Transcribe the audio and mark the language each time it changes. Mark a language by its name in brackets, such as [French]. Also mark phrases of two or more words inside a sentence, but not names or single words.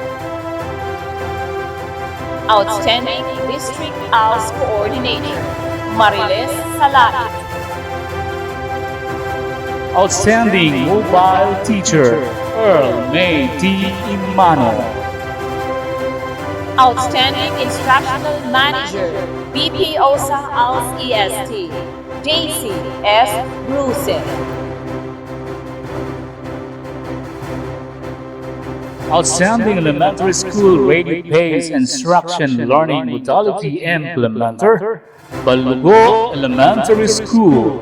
[English] Outstanding District ALS Coordinator, Mariles Salait. Outstanding Mobile Teacher, Earl May D. Imano. Outstanding Instructional Manager, BPOSA ALS EST, Daisy S. Bruce. Outstanding Elementary School Radio-Based Instruction Learning Modality Implementer, Balugo Elementary School.